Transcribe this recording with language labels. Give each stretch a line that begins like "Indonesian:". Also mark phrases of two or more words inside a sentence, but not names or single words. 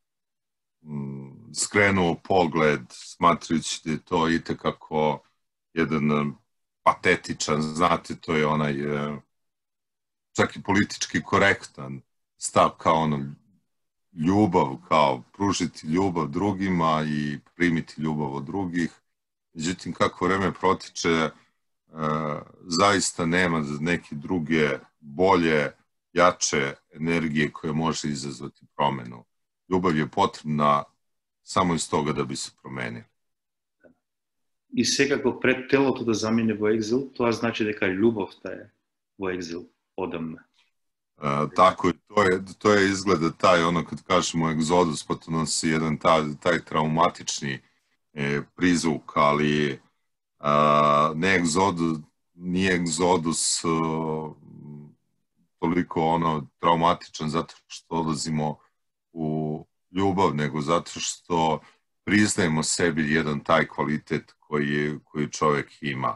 Serbian: skrenuo pogled, smatrajući da je to itekako jedan patetičan, znate, to je onaj čak i politički korektan stav kao ljubav, kao pružiti ljubav drugima i primiti ljubav od drugih. Međutim, kako vreme protiče, zaista nema neke druge, bolje, jače energije koje može izazvati promenu. Ljubav je potrebna samo iz toga da bi se promenila.
Macedonian: И секако пред телото да замине во екзил, тоа значи дека љубовта е во екзил одамна.
Serbian: Tako je, to je izgleda taj, kad kažemo egzodus, pa to nosi jedan taj traumatični prizvuk, ali nije egzodus toliko traumatičan zato što odlazimo u ljubav, nego zato što priznajemo sebi jedan taj kvalitet koji čovjek ima.